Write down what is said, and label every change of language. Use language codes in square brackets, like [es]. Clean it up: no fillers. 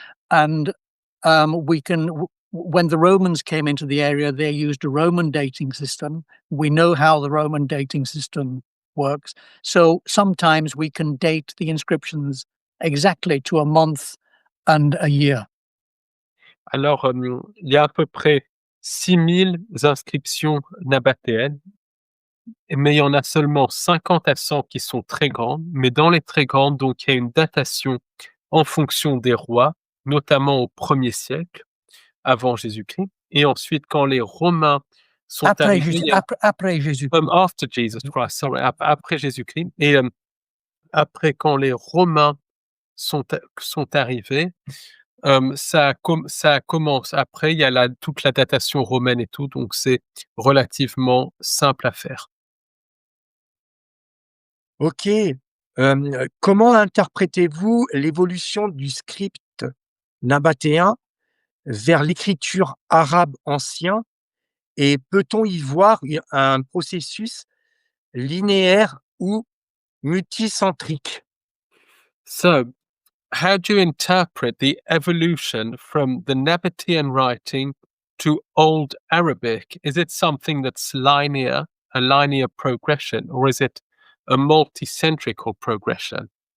[en] And when the Romans came into the area, they used a Roman dating system. We know how the Roman dating system works. So sometimes we can date the inscriptions exactly to a month and a year. [fr] Alors, il y a à peu près 6000 inscriptions nabatéennes, mais il y en a seulement 50 à 100 qui sont très grandes. Mais dans les très grandes, donc, il y a une datation en fonction des rois, notamment au 1er siècle avant Jésus-Christ. Et ensuite, quand les Romains sont arrivés... Après Jésus-Christ. [en] After Jesus Christ, sorry, [fr] après Jésus-Christ. Et après, quand les Romains sont arrivés, ça commence. Après, il y a toute la datation romaine et tout, donc c'est relativement simple à faire. Ok. Comment interprétez-vous l'évolution du script nabatéen vers l'écriture arabe ancien, et peut-on y voir un processus linéaire ou multicentrique? [en] So, how do you interpret the evolution from the Nabatean writing to Old Arabic? Is it something that's linear, a linear progression, or is it a multicentrical progression?